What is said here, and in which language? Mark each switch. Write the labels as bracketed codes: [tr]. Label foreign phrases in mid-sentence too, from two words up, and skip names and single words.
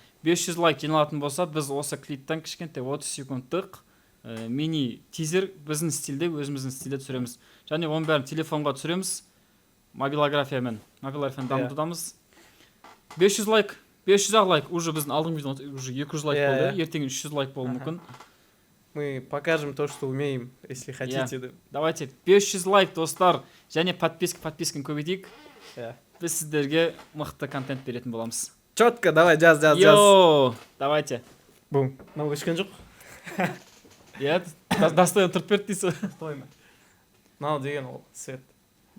[kk] 500 лайк жиналатын болса, біз осы клиптен кішкентай 30 секундтық мини тизер біздің стилде, өзіміздің стилде түсіреміз. Және оның бәрін телефонға түсіреміз. Мобилографиямен дамытудамыз. 500 лайк, 500 лайк, уже біздің алдың видео уже 200 лайк болды, ертең 300 лайк болуы мүмкін. [ru] Мы покажем то, что умеем, если хотите. [kk] Давайте 500 лайк, достар, және подписканы көбейтейік. Біз сіздерге мықты контент беретін боламыз. [ru] Четко, давай, жаз. Давайте. [kk] Бум. Мынау өшкен жоқ? Достойын тұрып берді дейсі. Достойны. Мынау деген ол свет.